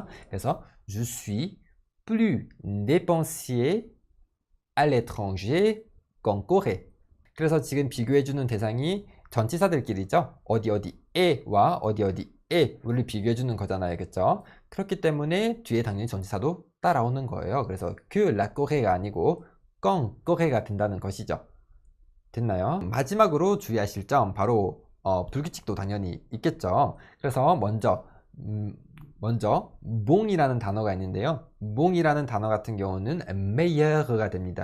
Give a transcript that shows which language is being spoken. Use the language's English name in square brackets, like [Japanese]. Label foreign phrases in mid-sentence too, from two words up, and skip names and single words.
[French] 그래서 je suis plus dépensier à l'étranger qu'en Corée. [Korean] 그래서 지금 비교해주는 대상이 전치사들끼리죠. 어디에와 어디에를 비교해주는 거잖아요. 그쵸? 그렇기 때문에 뒤에 당연히 전치사도 따라오는 거예요. 그래서 [French] que la Coré [Korean] 가 아니고 [French] qu'en Coré [Korean] 가 된다는 것이죠. 됐나요? 마지막으로 주의하실 점 바로 불규칙도 당연히 있겠죠. 그래서 먼저 몽이라는 단어가 있는데요. 몽이라는 단어 같은 경우는 meilleur가 됩니다.